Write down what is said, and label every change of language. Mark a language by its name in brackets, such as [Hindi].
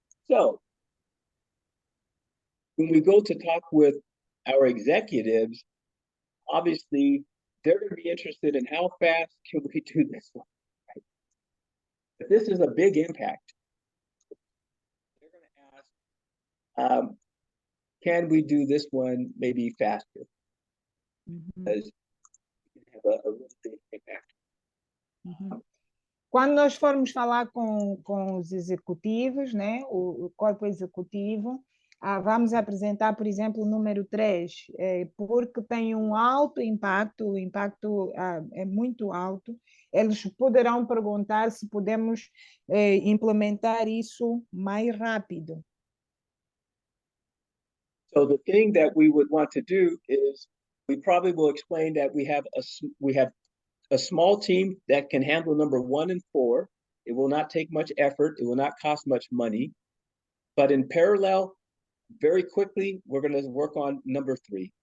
[English] So when we go to talk with our executives, obviously they're going to be interested in how fast can we do this one. Right? If this is a big impact, they're going to ask, can we do this one maybe faster? Because you can have a really big impact. [Portuguese] Quando nós formos falar com os executivos, né, o corpo executivo, Vamos apresentar, por exemplo, o número 3, porque tem um alto impacto, o impacto é muito alto. Eles poderão perguntar se podemos implementar isso mais rápido. [English] So the thing that we would want to do is we probably will explain that we have a small team that can handle number 1 and 4. It will not take much effort. It will not cost much money. But in parallel, very quickly, we're going to work on number 3.